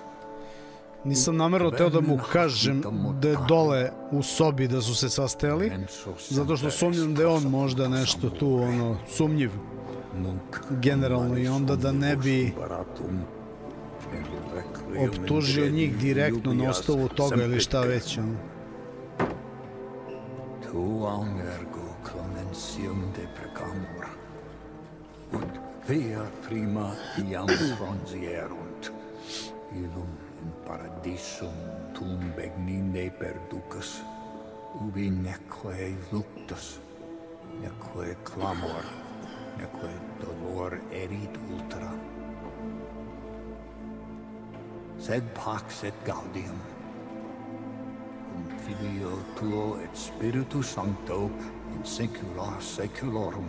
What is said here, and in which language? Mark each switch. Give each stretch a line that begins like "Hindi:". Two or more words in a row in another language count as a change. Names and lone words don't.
Serbian: Nisam namerno teo da mu kažem da je dole u sobi da su se sastajali, zato što sumnjam da je on možda nešto tu, sumnjiv generalno, i onda da ne bi optužio njih direktno na osnovu toga ili šta već.
Latin: Tu ergo clementium deprecamur, ut via prima iam fronsierunt, illum in paradisum tum begnine perducas, ubi neque luctus, neque clamor, neque dolor erit ultra. Sed pax et gaudium, cum Filio tuo et Spiritu Sancto, in saecula saeculorum.